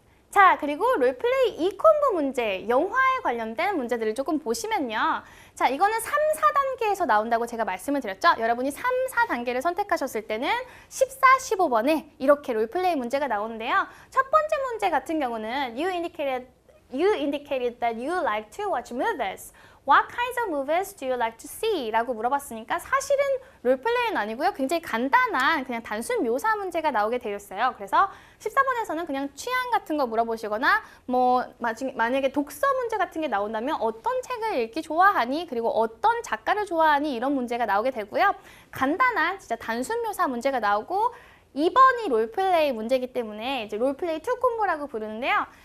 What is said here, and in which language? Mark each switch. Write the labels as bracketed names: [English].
[Korean] 자, 그리고 롤플레이 2콤보 문제, 영화에 관련된 문제들을 조금 보시면요. 자, 이거는 3, 4단계에서 나온다고 제가 말씀을 드렸죠. 여러분이 3, 4단계를 선택하셨을 때는 14, 15번에 이렇게 롤플레이 문제가 나오는데요. 첫 번째 문제 같은 경우는 [English] You indicated that you like to watch movies. What kinds of movies do you like to see? [Korean] 라고 물어봤으니까 사실은 롤플레이는 아니고요. 굉장히 간단한 그냥 단순 묘사 문제가 나오게 되었어요. 그래서 14번에서는 그냥 취향 같은 거 물어보시거나 뭐 만약에 독서 문제 같은 게 나온다면 어떤 책을 읽기 좋아하니? 그리고 어떤 작가를 좋아하니? 이런 문제가 나오게 되고요. 간단한 진짜 단순 묘사 문제가 나오고 2번이 롤플레이 문제이기 때문에 이제 롤플레이 2 콤보라고 부르는데요.